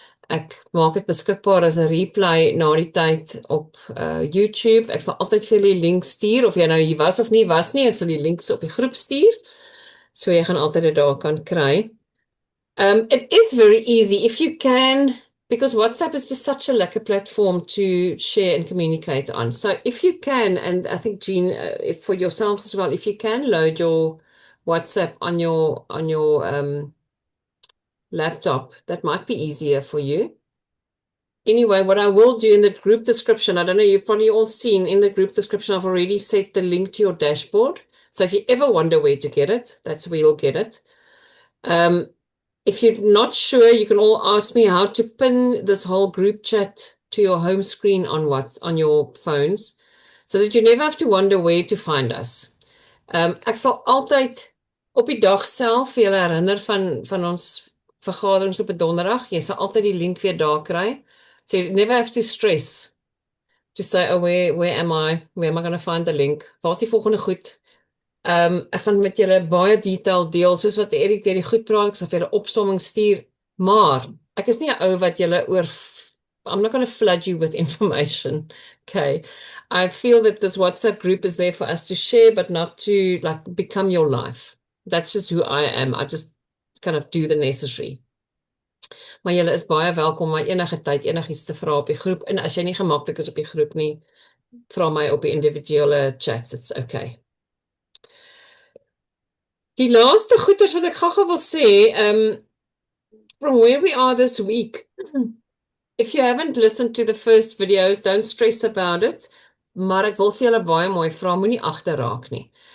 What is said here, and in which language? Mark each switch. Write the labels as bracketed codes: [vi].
[af] Ek maak dit beskikbaar as 'n replay na die tyd op YouTube. Ek sal altyd vir julle die link stuur, of jy nou hier was of nie was nie, ek sal die links op die groep stuur, so jy gaan altyd dit daar kan kry. [en] It is very easy if you can, because WhatsApp is just such a lekker platform to share and communicate on. So if you can, and I think Jean, if for yourselves as well, if you can load your WhatsApp on your laptop, that might be easier for you. Anyway, what I will do in the group description, I don't know, you've probably all seen in the group description, I've already set the link to your dashboard. So if you ever wonder where to get it, that's where you'll get it. If you're not sure, you can all ask me how to pin this whole group chat to your home screen on your phones, so that you never have to wonder where to find us. [af] Ek sal altyd op die dag self vir julle herinner van ons vergaderings op 'n donderdag. Jy sal altyd die link weer daar kry. [en] So you never have to stress to say, oh, where am I? Where am I going to find the link? [af] Waar is die volgende goed? Ek gaan met julle baie detail deel, soos wat Erik deur die goed praat, ek sal vir julle opsomming stuur, maar ek is nie 'n ou wat julle [en] I'm not going to flood you with information, okay? I feel that this WhatsApp group is there for us to share, but not to like become your life. That's just who I am. I just kind of do the necessary. [af] Maar julle is baie welkom om enige tyd enigiets te vra op die groep, en as jy nie gemaklik is op die groep nie, vra my op die individuele chats, [en] it's okay. [af] Die laaste goeders wat ek gou wil sê, [en] from where we are this week, if you haven't listened to the first videos, don't stress about it, [af] maar ek wil vir julle baie mooi vra, moenie agterraak nie.